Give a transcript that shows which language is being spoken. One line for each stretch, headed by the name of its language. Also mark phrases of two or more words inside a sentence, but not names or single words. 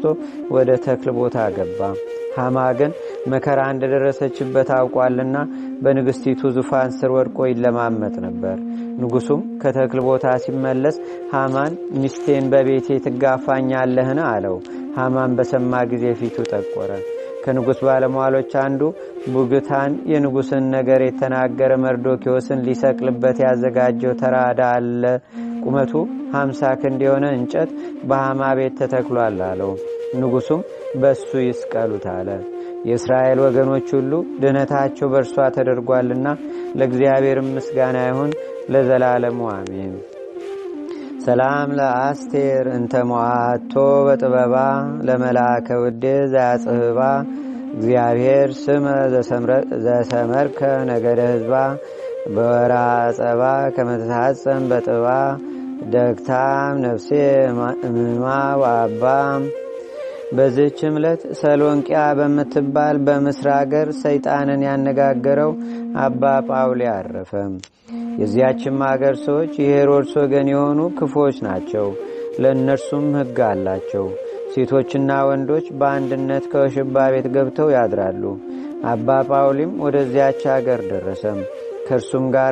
Amharic: ወደ ተክል ቦታ ገባ። ሃማ ግን መከራ እንደደረሰችበት አውቋልና በንግሥቲቱ ዙፋን ስር ወድቆ ይለማመጥ ነበር። ንጉሡም ከተክል ቦታ ሲመለስ ሃማን ሚስቴን በቤቴ ትጋፋኛለህን አለው። ሃማን በሰማ ጊዜ ፊቱ ጠቆረ። ከንጉሥ ባለሟሎች አንዱ ቡግታን የንጉሥን ነገር የተናገረ መርዶክዮስን ሊሰቅልበት ያዘጋጀው ተራዳ አለ ቁመቱ 50 ክንድ የሆነ እንጨት በሐማ ቤት ተተክሏል አለው። ንጉሱም በሱ ይስቀሉት አለ። የእስራኤል ወገኖች ሁሉ ድነታቸው በእርሷ ተደርጓልና ለእግዚአብሔር ምስጋና ይሁን ለዘላለሙ አሜን።
Geez: ሰላም ለአስቴር እንተ ሞዓቶ በጥበባ ለመላከ ውዴ ዘያጽህባ እግዚአብሔር ስመ ዘሰመርከ ነገደ ህዝባ በወርሃ ጸባ ከመተሐጸን በጥባ ደግታም ነፍሴ እምማ ወአባ።
Amharic: በዚህች ዕለት ሰሎንቂያ በምትባል በምስር አገር ሰይጣንን ያነጋገረው አባ ጳውሊ አረፈ። የዚያችም አገር ሰዎች የሄሮድስ ወገን የሆኑ ክፎች ናቸው። ለእነርሱም ሕግ አላቸው። ሴቶችና ወንዶች በአንድነት ከውሽባ ቤት ገብተው ያድራሉ። አባ ጳውሊም ወደዚያች አገር ደረሰ። ከእርሱም ጋር